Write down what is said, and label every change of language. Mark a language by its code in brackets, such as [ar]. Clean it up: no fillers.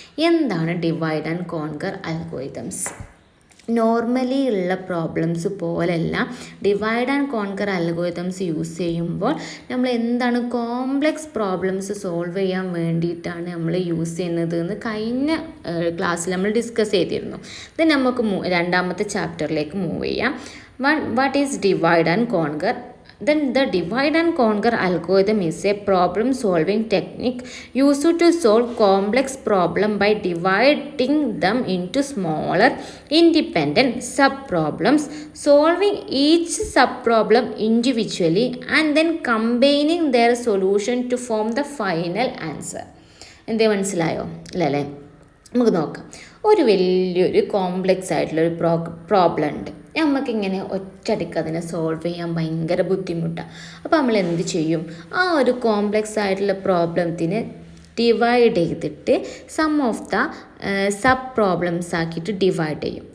[ml] എന്താണ് divide and conquer algorithms? Normally ഉള്ള problems പോലെയല്ല, divide and conquer algorithms use ചെയ്യുമ്പോൾ നമ്മൾ എന്താണ് കോംപ്ലക്സ് പ്രോബ്ലംസ് സോൾവ് ചെയ്യാൻ വേണ്ടിയിട്ടാണ് നമ്മൾ യൂസ് ചെയ്യുന്നത് എന്ന് കഴിഞ്ഞ ക്ലാസ്സിൽ നമ്മൾ ഡിസ്കസ് ചെയ്തിരുന്നു. ദെൻ നമുക്ക് രണ്ടാമത്തെ ചാപ്റ്ററിലേക്ക് മൂവ് ചെയ്യാം. [en] What is divide and conquer? Then the divide and conquer algorithm is a problem solving technique used to solve complex problem by dividing them into smaller independent subproblems, solving each subproblem individually and then combining their solution to form the final answer. [ml] എന്തേ മനസ്സിലായോ? അല്ലേ? നമുക്ക് നോക്കാം. ഒരു വലിയൊരു complex ആയിട്ടുള്ളൊരു problem ഉണ്ട്. നമുക്കിങ്ങനെ ഒറ്റയടിക്ക് അതിനെ സോൾവ് ചെയ്യാൻ ഭയങ്കര ബുദ്ധിമുട്ടാണ്. അപ്പോൾ നമ്മൾ എന്ത് ചെയ്യും, ആ ഒരു കോംപ്ലക്സ് ആയിട്ടുള്ള പ്രോബ്ലത്തിന് ഡിവൈഡ് ചെയ്തിട്ട് [en] sum of the sub problems [ml] ആക്കിയിട്ട് ഡിവൈഡ് ചെയ്യും.